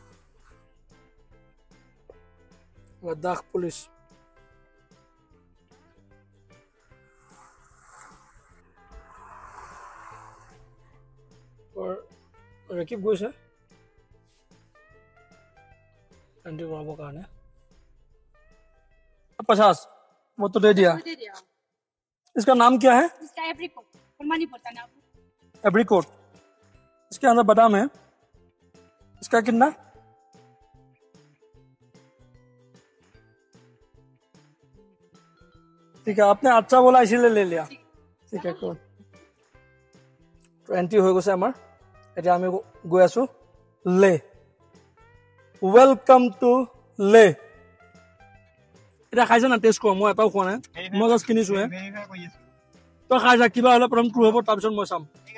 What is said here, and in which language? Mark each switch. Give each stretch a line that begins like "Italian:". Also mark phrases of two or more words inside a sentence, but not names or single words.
Assamese: লাডাখ পুলিচ ৰেকিব গৈছে এণ্ট্ৰি কৰাবৰ কাৰণে।
Hindi: 50 वो तो दे दिया। इसका नाम क्या है? इसका एप्रिकॉट, फुलमानी पड़ता है ना। एप्रिकॉट, इसके अंदर बादाम है। इसका कितना? ठीक है, आपने अच्छा बोला इसीलिए ले लिया। ठीक है, कोई
Assamese: তো এন্ট্ৰি হৈ গৈছে আমাৰ। এতিয়া আমি গৈ আছো লে।
English: welcome to
Assamese: লে। এটা খাইছে না? টেষ্ট কৰ। মই এটাও খোৱা নাই, মই জাষ্ট কিনিছোহে। তই খাই যা, কিবা হ'লে প্ৰথম ট্ৰু হ'ব, তাৰপিছত মই চাম।